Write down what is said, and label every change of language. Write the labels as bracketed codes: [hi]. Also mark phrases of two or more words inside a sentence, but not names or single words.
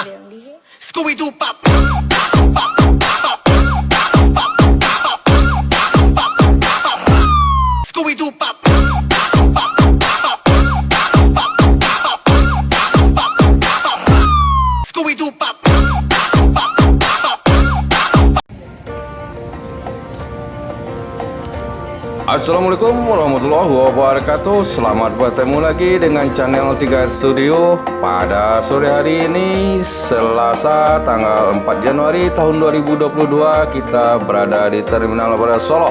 [id] Scooby-Doo pop. Scooby-Doo pop. Scooby-Doo pop. [ar] السلام عليكم ورحمة الله وبركاته. [id] Selamat bertemu lagi dengan channel 3R Studio. Pada sore hari ini Selasa tanggal 4 Januari tahun 2022, kita berada di Terminal Bara Solok.